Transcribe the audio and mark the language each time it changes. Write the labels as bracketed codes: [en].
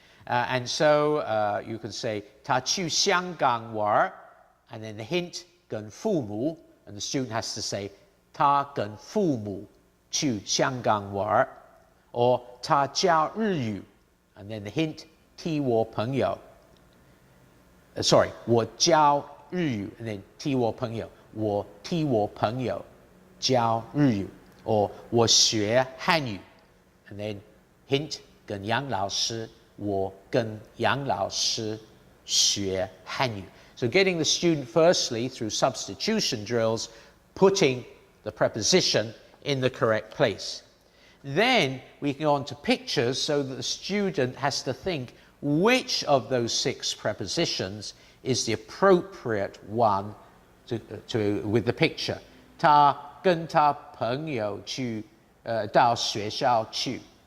[en] And so you can say [zh] 他去香港玩, [en] and then the hint [zh] 跟父母, [en] and the student has to say [zh] 他跟父母去香港玩, [en] or [zh] 他教日语, [en] and then the hint [zh] 替我朋友. [en] Sorry, [zh] 我教日语, [en] and then [zh] 替我朋友, 我替我朋友教日语, [en] or [zh] 我学汉语, [en] and then hint [zh] 跟杨老师, 我跟杨老师学汉语. [en] So getting the student firstly through substitution drills, putting the preposition in the correct place. Then we can go on to pictures so that the student has to think which of those 6 prepositions is the appropriate one with the picture. [zh] 他跟他朋友去到学校去.